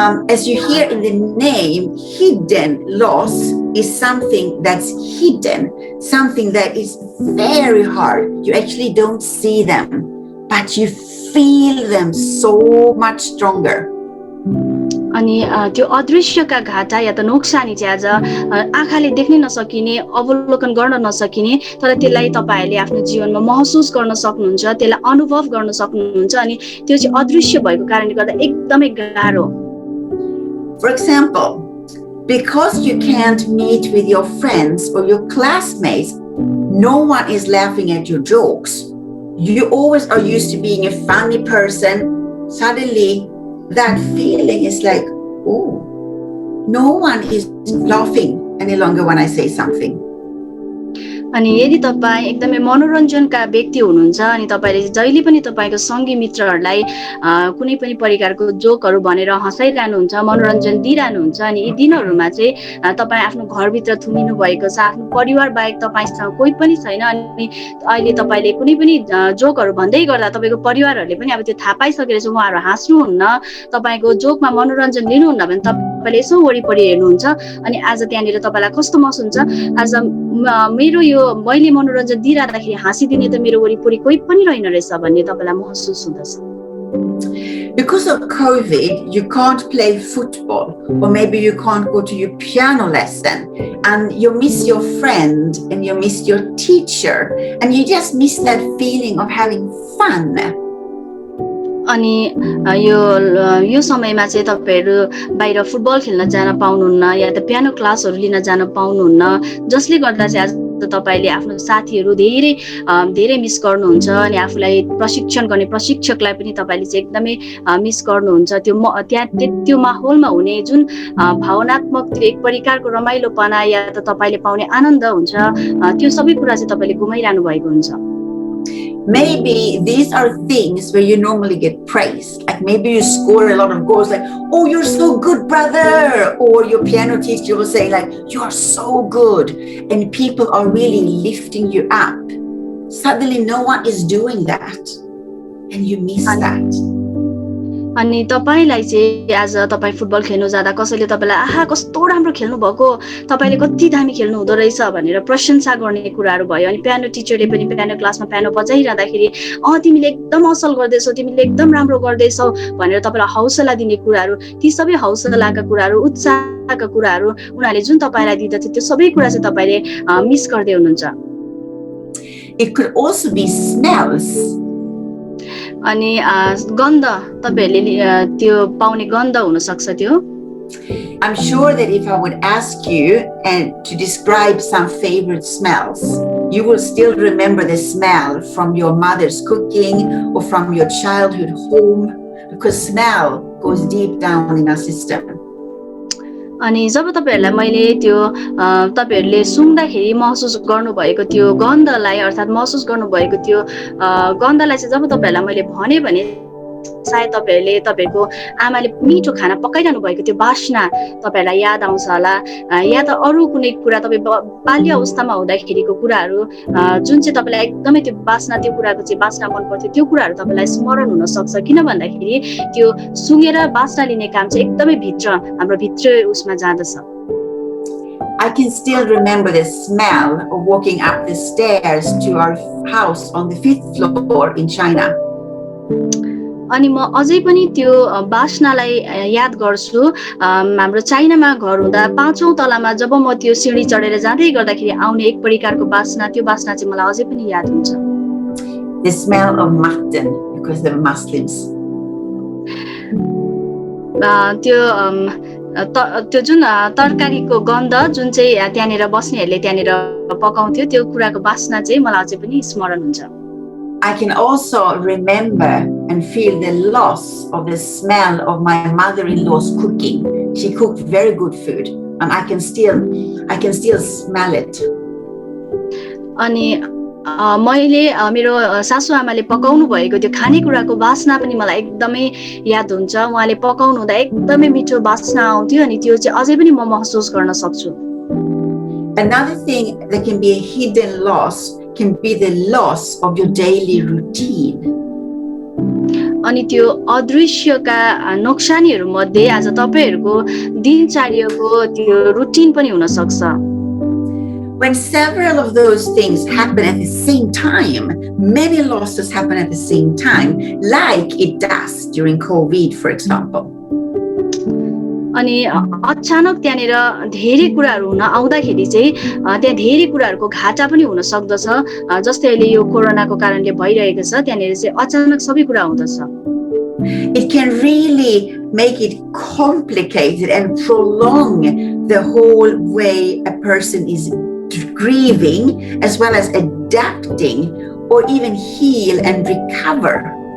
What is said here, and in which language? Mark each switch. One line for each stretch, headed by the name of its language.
English: As you hear in the name, hidden loss is something that's hidden, something that is very hard. You actually don't see them, but you feel them so much stronger.
Nepali: अनि त्यो अदृश्यका घाटा या त नोक्सानी चाहिँ आज आँखाले देख्न नसकिने अवलोकन गर्न नसकिने तर त्यसलाई तपाईहरुले आफ्नो जीवनमा महसुस गर्न सक्नुहुन्छ, त्यसलाई अनुभव गर्न सक्नुहुन्छ अनि त्यो चाहिँ अदृश्य भएको कारणले गर्दा एकदमै गाह्रो।
English: For example, because you can't meet with your friends or your classmates, no one is laughing at your jokes. You always are used to being a funny person. Suddenly, that feeling is like, oh, no one is laughing any longer when I say something.
Nepali: अनि यदि तपाई एकदमै मनोरञ्जनका व्यक्ति हुनुहुन्छ अनि तपाईले जहिले पनि तपाईको सँगी मित्रहरुलाई कुनै पनि प्रकारको जोकहरु भनेर हँसाइरहनुहुन्छ, मनोरञ्जन दिइरहनुहुन्छ अनि यी दिनहरुमा चाहिँ तपाई आफ्नो घरभित्र थुमिनु भएको छ, आफ्नो परिवार बाहेक तपाईसँग कोही पनि छैन अनि अहिले तपाईले कुनै पनि जोकहरु भन्दै गर्दा तपाईको परिवारहरुले पनि अब त्यो थाहा पाइसकेर चाहिँ उहाँहरु हाँस्नुहुन्न, तपाईको जोकमा मनोरञ्जन लिनुहुन्न भने तपाईले यसो वरिपरि हेर्नुहुन्छ अनि आज त्यहाँनिर तपाईलाई कस्तो महसुस हुन्छ? आज मेरो यो मैले मनोरञ्जन दिइराख्दाखेरि हाँसिदिने त मेरो वरिपरि कोही पनि रहेन रहेछ भन्ने तपाईलाई महसुस हुँदछ।
English: Because of COVID, you can't play football, or maybe you can't go to your piano lesson, and you miss your friend, and you miss your teacher, and you just miss that feeling of having fun.
Nepali: अनि यो समयमा चाहिँ तपाईहरु बाहिर football खेल्न जान पाउनुहुन्न या त पियानो क्लासहरु लिन जान पाउनुहुन्न जसले गर्दा चाहिँ आज तपाईले आफ्नो साथीहरु धेरै मिस गर्नुहुन्छ अनि आफुलाई प्रशिक्षण गर्ने प्रशिक्षकलाई पनि तपाईले चाहिँ एकदमै मिस गर्नुहुन्छ। त्यो माहौलमा हुने जुन भावनात्मक त्यो एक प्रकारको रमाइलोपना या त तपाईले पाउने आनन्द हुन्छ त्यो सबै कुरा चाहिँ तपाईले गुमाइरहनु भएको हुन्छ।
English: Maybe these are things where you normally get praised. Like maybe you score a lot of goals, like, oh, you're so good, brother. Or your piano teacher will say, like, you are so good. And people are really lifting you up. Suddenly, no one is doing that. And you miss that.
Nepali: अनि तपाईलाई चाहिँ आज तपाई football खेल्न जाँदा कसैले तपाईलाई आहा कस्तो राम्रो खेल्नु भएको, तपाईले कति दामी खेल्नु हुँदो रहेछ भनेर प्रशंसा गर्ने कुराहरु भयो। अनि पियानो टिचरले पनि पियानो क्लासमा पियानो बजाइरहँदाखेरि तिमीले एकदम असल गर्दैछौ, तिमीले एकदम राम्रो गर्दैछौ भनेर तपाईलाई हौसला दिने कुराहरु, ती सबै हौसलाका कुराहरु, उत्साहका कुराहरु उनीहरुले जुन तपाईलाई दिँदथे त्यो सबै कुरा चाहिँ तपाईले मिस गर्दै हुनुहुन्छ।
English: It could also be smells.
Nepali: अनि गन्ध तपाईहरुले त्यो पाउने गन्ध हुन सक्छ त्यो।
English: I'm sure that if I would ask you and to describe some favorite smells, you will still remember the smell from your mother's cooking or from your childhood home, because smell goes deep down in our system.
Nepali: अनि जब तपाईहरुलाई मैले त्यो तपाईहरुले सुन्दाखेरि महसुस गर्नुभएको त्यो गन्धलाई अर्थात महसुस गर्नुभएको त्यो गन्धलाई चाहिँ जब तपाईहरुलाई मैले भने सायद तपाईहरुले तपाईको आमाले मिठो खाना पकाइरहनु भएको त्यो बास्ना तपाईहरुलाई याद आउँछ होला या त अरु कुनै कुरा तपाई बाल्य अवस्थामा हुँदाखेरिको कुराहरु जुन चाहिँ तपाईलाई एकदमै त्यो बास्ना त्यो कुराको चाहिँ बास्ना मन पर्थ्यो त्यो कुराहरु तपाईलाई स्मरण हुन सक्छ किन भन्दाखेरि त्यो सुँगेर बास्ना लिने काम चाहिँ एकदमै भित्र हाम्रो भित्र उसमा जाँदछ।
English: I can still remember the smell of walking up the stairs to our house on the 5th floor in China.
Nepali: अनि म अझै पनि त्यो बासनालाई याद गर्छु। हाम्रो चाइनामा घर हुँदा 5औं तलामा जब म त्यो सिँढी चढेर जाँदै गर्दाखेरि आउने एक प्रकारको बासना, त्यो बासना चाहिँ मलाई अझै पनि याद हुन्छ।
English: The smell of mutton, because they were Muslims.
Nepali: त्यो जुन तरकारीको गन्ध जुन चाहिँ त्यहाँनिर बस्नेहरूले त्यहाँनिर पकाउँथ्यो, त्यो कुराको बासना चाहिँ मलाई अझै पनि स्मरण हुन्छ।
English: I can also remember and feel the loss of the smell of my mother-in-law's cooking. She cooked very good food, and I can still smell it.
Nepali: अनि मैले मेरो सासुआमाले पकाउनु भएको त्यो खानेकुराको बासना पनि मलाई एकदमै याद हुन्छ। उहाँले पकाउनु हुँदा एकदमै मिठो बासना आउँथ्यो अनि त्यो चाहिँ अझै पनि म महसुस गर्न सक्छु।
English: Another thing that can be a hidden loss can be the loss of your daily routine.
Nepali: अनि त्यो अदृश्यका नोक्सानीहरू मध्ये आज तपाईहरुको दिनचर्याको त्यो रुटिन पनि हुन सक्छ।
English: When several of those things happen at the same time, many losses happen at the same time, like it does during COVID, for example.
Nepali: अनि अचानक त्यहाँनिर धेरै कुराहरू हुन आउँदाखेरि चाहिँ त्यहाँ धेरै कुराहरूको घाटा पनि हुन सक्दछ। जस्तै अहिले यो कोरोनाको कारणले भइरहेको छ, त्यहाँनिर चाहिँ अचानक सबै कुरा हुँदछ।
English: It can really make it complicated and prolong the whole way a person is grieving, as well as adapting or even heal and recover.